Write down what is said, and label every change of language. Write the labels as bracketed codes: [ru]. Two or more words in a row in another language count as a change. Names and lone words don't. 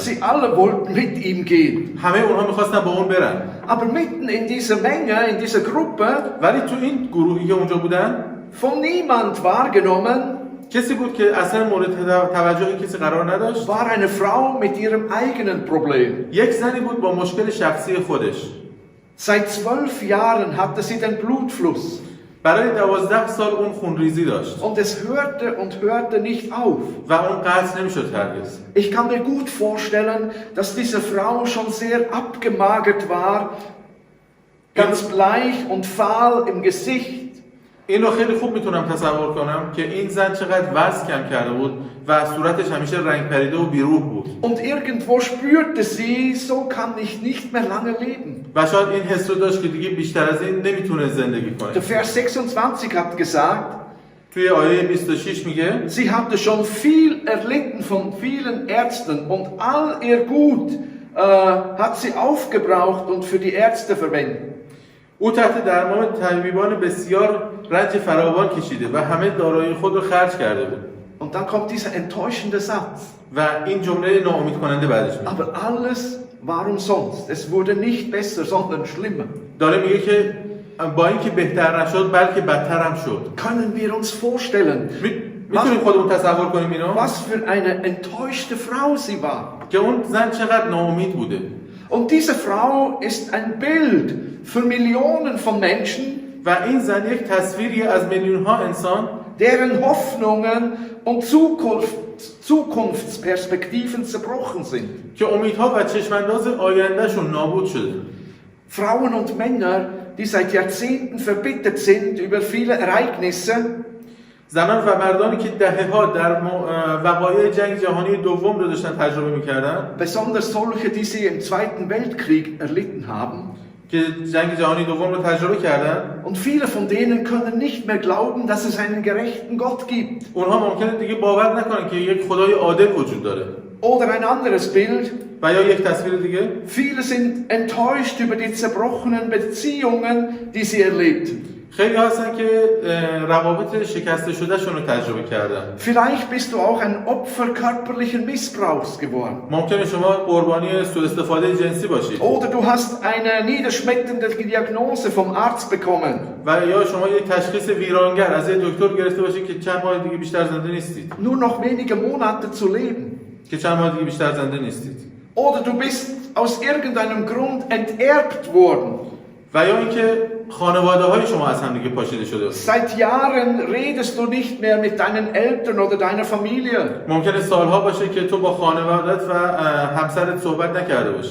[de] Sie alle wollten mit ihm gehen. [fa] همه اونها میخواستن با اون برن. [de] Aber mitten in dieser Menge, in dieser Gruppe, [fa] ولی تو این گروهی که اونجا بودن [de] von niemand wahrgenommen, [fa] کسی بود که اصلا مورد توجه کسی قرار نداشت. [de] war eine Frau mit ihrem eigenen Problem. [fa] یک زنی بود با مشکل شخصی خودش. [de] Seit 12 Jahren hatte sie den Blutfluss. [fa] برای 12 سال اون خونریزی داشت. [de] Und es hörte nicht auf. [fa] و اون قطع نمیشد هرگز. [de] Ich kann mir gut vorstellen, dass diese Frau schon sehr abgemagert war, ganz bleich und fahl im Gesicht. [fa] این رو خیلی خوب میتونم تصور کنم که این زن چقدر وزن کم کرده بود و صورتش همیشه رنگ پریده و بیروح بود. [de] Und irgendwo spürte sie, so kann ich nicht mehr lange leben. [fa] و شاید این حس رو داشت که دیگه بیشتر از این نمیتونه زندگی کنه. [de] Der Vers 26 hat gesagt, [fa] توی آیه 26 میگه [de] sie hatte schon viel erlitten von vielen Ärzten und all ihr Gut hat sie aufgebraucht und für die Ärzte verwendet. [fa] او تحت درمان طبیبان بسیار رنج فراوان کشیده و همه دارایی خود رو خرج کرده بود. [de] Und dann kommt dieser enttäuschende Satz. [fa] و این جمله ناامید کننده بعدش میاد. [de] Aber alles war umsonst. Es wurde nicht besser, sondern schlimmer. [fa] داره میگه که با اینکه بهتر نشد بلکه بدتر هم شد. [de] Können wir uns vorstellen, [fa] میتونیم خودمون تصور کنیم اینو؟ [de] Was für eine enttäuschte Frau sie war. [fa] که اون زن چقدر ناامید بوده. [de] Und diese Frau ist ein Bild für Millionen von Menschen, [fa] و این زن یک تصویری از میلیون ها انسان [de] deren Hoffnungen und Zukunftsperspektiven zerbrochen sind. [fa] که امیدها و چشمانداز آیندهشون نابود شده. [de] Frauen und Männer, die seit Jahrzehnten verbittert sind über viele Ereignisse, [fa] زنان و مردانی که دهه‌ها در وقایع جنگ جهانی دوم رو داشتن تجربه می‌کردن، [de] besonders solche, die sie im Zweiten Weltkrieg erlitten haben. [fa] که جنگ جهانی دوم رو تجربه کردن. [de] Und viele von denen können nicht mehr glauben, dass es einen gerechten Gott gibt. [fa] اونها ممکنه دیگه باور نکنن که یک خدای عادل وجود داره. [de] Oder ein anderes Bild. [fa] و یا یک تصویر دیگه. [de] Viele sind enttäuscht über die zerbrochenen Beziehungen, die sie erlebten. [fa] خیلی هستن که روابط شکسته شده شون رو تجربه کردن. [de] Vielleicht bist du auch ein Opfer körperlichen Missbrauchs geworden. [fa] ممکنه شما قربانی سوء استفاده جنسی باشید. [de] Oder du hast eine niederschmetternde Diagnose vom Arzt bekommen. [fa] و یا شما یک تشخیص ویرانگر از یک دکتر گرفته باشید که چند ماه دیگه بیشتر زنده نیستید. [de] Nur noch wenige Monate zu leben. [fa] که چند ماه دیگه بیشتر زنده نیستید. [de] Oder du bist aus irgendeinem Grund enterbt worden. [fa] و یا اینکه خانواده‌های شما از هم دیگه پاشیده شده. [de] Seit Jahren redest du nicht mehr mit deinen Eltern oder deiner Familie. [fa] ممکنه سالها باشه که تو با خانوادت و همسرت صحبت نکرده باشی.